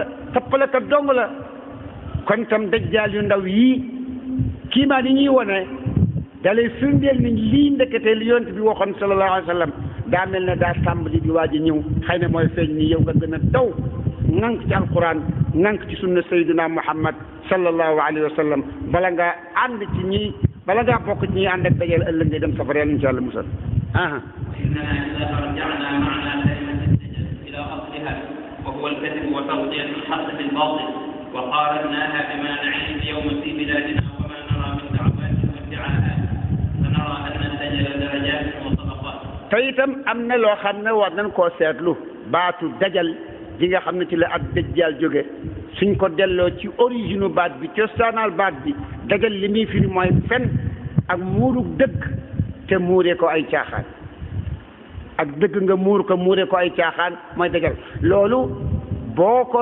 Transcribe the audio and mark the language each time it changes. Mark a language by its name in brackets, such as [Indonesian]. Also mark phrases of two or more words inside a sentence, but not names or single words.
[Wolof] tappalekat dong la kon tam Dajjal yu ndaw yii kii maa ni ñuy wone dalay firndeel ni lii ndekete li yonent bi waxoon [Arabic] صلى الله عليه وسلم [Wolof] daa mel ne daa tàmbali di waaj a ñëw xëy na mooy feeñ ni yow nga gën a daw ŋànk ci alquran ŋànk ci sunna sayyidina Muhammad [Arabic] صلى الله عليه وسلم [Wolof] bala ngaa ànd ci ñi bala ngaa bokk ci ñi ànd ak Dajjal ëllëg ngay dem safara yàlla [Arabic] إن شاء الله [Wolof] musal [Arabic] إننا إذا رجعنا معنا كلمة الدجل إلى أصلها وهو الكذب وتغطية الحق بالباطل وقارناها بما نعيش اليوم في بلادنا وما نرى من دعوات وادعاءات فنرى أن الدجل درجات وطبقات. [Wolof] te itam am na loo xam ne war nañ koo seetlu baatu dajal ji nga xam ne ci la ak dajjal jóge suñ ko delloo ci origine baat bi cosaanal baat bi dajal li muy firi mooy fen ak muurug dëgg te muuree ko ay caaxaan ak dëgg nga muur ko muuree ko ay caaxaan mooy dajal loolu boo